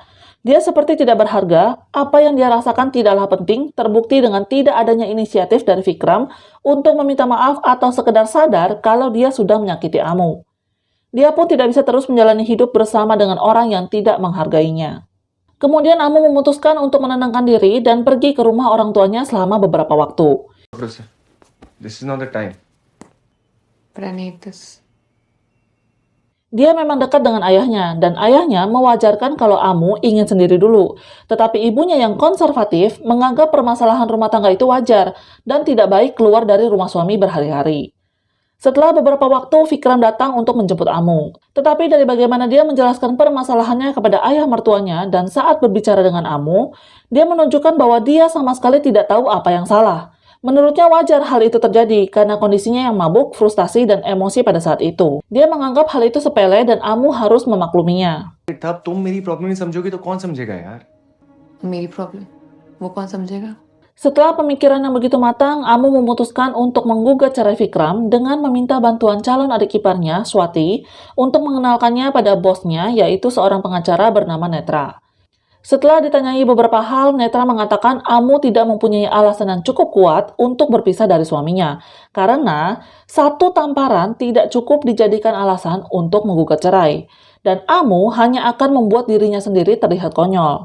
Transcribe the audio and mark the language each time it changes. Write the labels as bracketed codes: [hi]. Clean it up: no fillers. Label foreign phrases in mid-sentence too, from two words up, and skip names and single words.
[id] Dia seperti tidak berharga, apa yang dia rasakan tidaklah penting, terbukti dengan tidak adanya inisiatif dari Vikram untuk meminta maaf atau sekedar sadar kalau dia sudah menyakiti Amu. Dia pun tidak bisa terus menjalani hidup bersama dengan orang yang tidak menghargainya. Kemudian Amu memutuskan untuk menenangkan diri dan pergi ke rumah orang tuanya selama beberapa waktu. [en] This is not the time. [id] Dia memang dekat dengan ayahnya, dan ayahnya mewajarkan kalau Amu ingin sendiri dulu. Tetapi ibunya yang konservatif menganggap permasalahan rumah tangga itu wajar dan tidak baik keluar dari rumah suami berhari-hari. Setelah beberapa waktu, Vikram datang untuk menjemput Amu. Tetapi dari bagaimana dia menjelaskan permasalahannya kepada ayah mertuanya dan saat berbicara dengan Amu, dia menunjukkan bahwa dia sama sekali tidak tahu apa yang salah. Menurutnya wajar hal itu terjadi karena kondisinya yang mabuk, frustasi, dan emosi pada saat itu. Dia menganggap hal itu sepele dan Amu harus memakluminya. [hi] तब तुम मेरी प्रॉब्लम नहीं समझोगी तो कौन समझेगा यार? मेरी प्रॉब्लम वो कौन समझेगा? [id] Setelah pemikiran yang begitu matang, Amu memutuskan untuk menggugat cerai Vikram dengan meminta bantuan calon adik iparnya, Swati, untuk mengenalkannya pada bosnya, yaitu seorang pengacara bernama Netra. Setelah ditanyai beberapa hal, Netra mengatakan Amu tidak mempunyai alasan yang cukup kuat untuk berpisah dari suaminya, karena satu tamparan tidak cukup dijadikan alasan untuk menggugat cerai, dan Amu hanya akan membuat dirinya sendiri terlihat konyol.